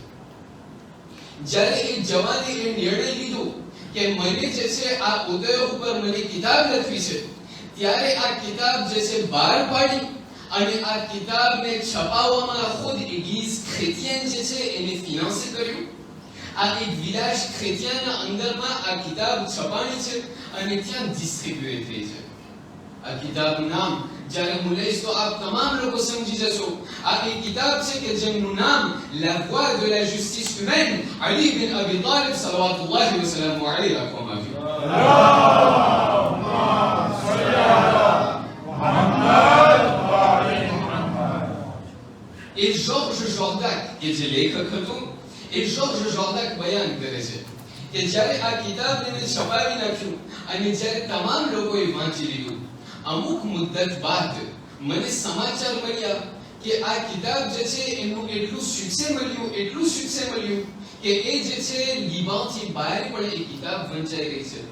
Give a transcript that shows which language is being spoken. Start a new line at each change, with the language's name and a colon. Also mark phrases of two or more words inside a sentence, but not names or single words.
Gujarati: જ્યારે એ જવાને એ નિર્ણય લીધો કે મને જે છે આ ઉદય ઉપર મને કિતાબ લખવી છે, ત્યારે આ કિતાબ જે છે બહાર પાડી અને આ કિતાબને છપાવવામાં ખુદ ઇગ્લીસ ક્રેટિયન જે છે એને ફિનાન્સ કર્યું. આ એક વિલાસ ક્રેટિયનના અંદરમાં આ કિતાબ છપાણી છે અને ત્યાં ડિસ્ટ્રીબ્યુટ થઈ છે. આ કિતાબનું નામ જ્યારે હું લઈશ તો આપ તમામ લોકો સમજી જશો. આ એક કિતાબ છે કે જેમનું નામ La Voix de la Justice Humaine, Ali bin Abi Talib
Arabic: صلوات الله وسلام عليه
Gujarati: રાખવામાં આવ્યું.
French: Et Georges Jordac,
Gujarati: કે જે લેખક હતો, એ Georges Jordac બયાન કરે છે કે જ્યારે આ કિતાબને છપાવી નાખ્યું અને જ્યારે તમામ લોકોએ વાંચી લીધું, અમુક મુદ્દત બાદ મને સમાચાર મળ્યા કે આ કિતાબ જે છે એનું એટલું સુક્સેસ મળ્યું કે એ જે છે લીબાનથી બહાર પણ એ કિતાબ વંચાઈ ગઈ છે.